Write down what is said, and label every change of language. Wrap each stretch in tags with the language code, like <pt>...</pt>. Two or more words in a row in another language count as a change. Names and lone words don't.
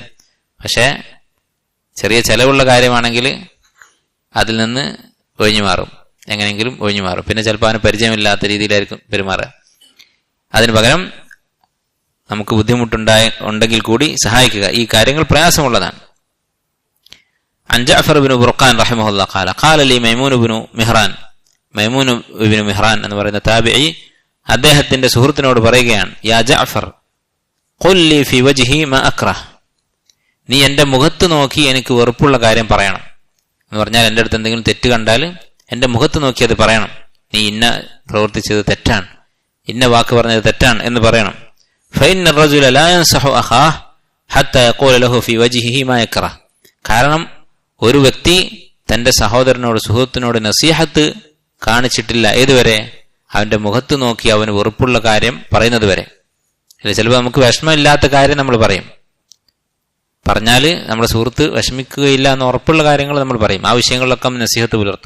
<ml>പക്ഷെ ചെറിയ ചെലവുള്ള കാര്യമാണെങ്കിൽ അതിൽ നിന്ന് ഒഴിഞ്ഞു മാറും, എങ്ങനെയെങ്കിലും ഒഴിഞ്ഞു മാറും. പിന്നെ ചിലപ്പോൾ അവന് പരിചയമില്ലാത്ത രീതിയിലായിരിക്കും പെരുമാറുക. അതിന് പകരം നമുക്ക് ബുദ്ധിമുട്ടുണ്ടെങ്കിൽ കൂടി സഹായിക്കുക. ഈ കാര്യങ്ങൾ പ്രയാസമുള്ളതാണ്.</ml> <ar>عن جعفر بن برقان رحمه الله قال لي ميمون بن مهران</ar> <ml>എന്ന് പറയുന്ന താബിഈ അദ്ദേഹത്തിന്റെ സുഹൃത്തിനോട് പറയുകയാണ്,</ml> <ar>يا جعفر قل لي في وجهي ما أكره,</ar> <ml>നീ എൻ്റെ മുഖത്ത് നോക്കി എനിക്ക് വെറുപ്പുള്ള കാര്യം പറയണം എന്ന് പറഞ്ഞാൽ, എൻ്റെ അടുത്ത് എന്തെങ്കിലും തെറ്റ് കണ്ടാൽ എൻ്റെ മുഖത്ത് നോക്കി അത് പറയണം. നീ ഇന്ന പ്രവർത്തിച്ചത് തെറ്റാണ്, ഇന്ന വാക്ക് പറഞ്ഞത് തെറ്റാണ് എന്ന് പറയണം.</ml> <ar>ഫഇന്ന الرجل لا ينصح اخاه حتى يقول له في وجهه ما يكره,</ar> <ml>കാരണം ഒരു വ്യക്തി തന്റെ സഹോദരനോട് സുഹൃത്തിനോട് നസീഹത്ത് കാണിച്ചിട്ടില്ല ഏതുവരെ? അവന്റെ മുഖത്ത് നോക്കി അവന് വെറുപ്പുള്ള കാര്യം പറയുന്നത് വരെ. അല്ലെ, ചിലപ്പോൾ നമുക്ക് വിഷമമില്ലാത്ത കാര്യം നമ്മൾ പറയും, പറഞ്ഞാല് നമ്മുടെ സുഹൃത്ത് വിഷമിക്കുകയില്ല എന്ന് ഉറപ്പുള്ള കാര്യങ്ങൾ നമ്മൾ പറയും, ആ വിഷയങ്ങളിലൊക്കെ നസീഹത്ത് പുലർത്തും.</ml>